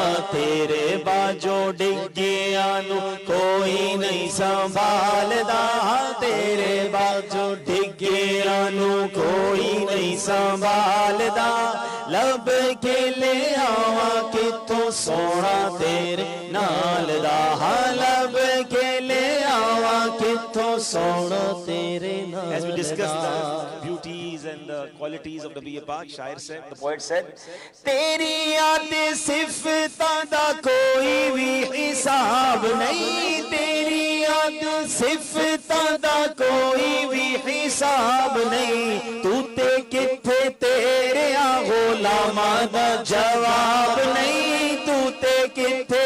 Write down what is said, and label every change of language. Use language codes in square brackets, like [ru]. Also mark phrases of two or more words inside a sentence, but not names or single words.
[pa] تیرے باجو ڈگیاں نو کوئی نہیں سنبھالدا تیرے باجو ڈگیاں نو کوئی نہیں سنبھالدا لب کے لے آواں کتوں سونا تیرے نال دا لب کے لے آواں کتوں سونا تیرے نال دا. [en] As we discussed the beauties and the qualities of [ur] نبی پاک, [en] Shair said, the poet said, [pa] تیری یاد صفتاں دا کوئی بھی حساب نہیں تیری یاد صفتاں دا کوئی بھی حساب نہیں تو تے کتھے تیرے غلاماں دا جواب نہیں تو تے کتھے